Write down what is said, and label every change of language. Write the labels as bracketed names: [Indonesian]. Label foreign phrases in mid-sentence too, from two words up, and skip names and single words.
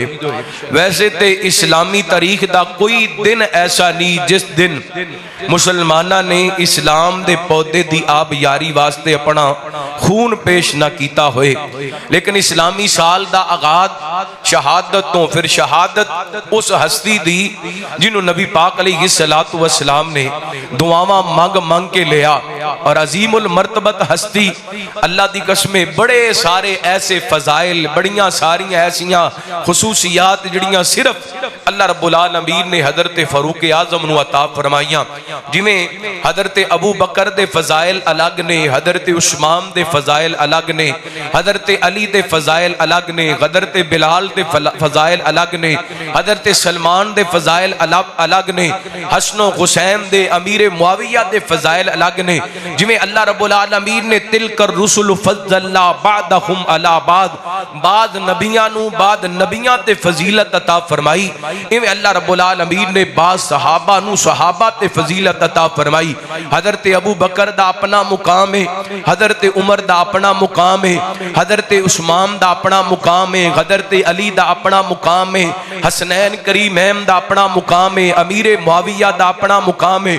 [Urdu] ویسے تو اسلامی تاریخ کا کوئی دن ایسا نہیں جس دن مسلماناں نے اسلام کے پودے کی آب یاری واسطے اپنا خون پیش نہ کیا ہوئے، لیکن اسلامی سال کا آغاز [Punjabi] شہادت تو فیر شہادت اس ہستی دی جنہوں نبی پاک [Arabic] عليه الصلاة والسلام [Punjabi] نے دعاواں منگ منگ کے لیا اور عظیم المرتبت ہستی اللہ کی قسمیں بڑے سارے ایسے فضائل بڑیاں ساریاں ایسیاں خصوصیات جڑیاں صرف [Arabic] الله رب العالمين [Punjabi] نے حضرت فاروق اعظم نوں عطا فرمائیاں. جویں حضرت ابو بکر دے فضائل الگ نے، حضرت عثمان دے فضائل الگ نے، حضرت علی دے فضائل الگ نے، حضرت بلال دے فضائل الگ نے، حضرت سلمان دے فضائل الگ نے، حسن حسین دے امیر معاویہ دے فضائل الگ نے. جویں [Arabic] الله رب العالمين [Punjabi] نے [Arabic] تلك الرسل فضلنا بعضهم على بعض [Punjabi] نبیاں نوں بعض نبیاں تے فضیلت عطا فرمائی، ایویں [Arabic] الله رب العالمين [Punjabi] نے بعض صحابہ نوں صحابہ تے فضیلت عطا فرمائی. حضرت ابو بکر دا اپنا مقام ہے، حضرت عمر دا اپنا مقام ہے، حضرت عثمان دا اپنا مقام ہے، حضرت علی دا اپنا مقام ہے، حسنین کریمین دا اپنا مقام ہے، امیر معاویہ دا اپنا مقام ہے.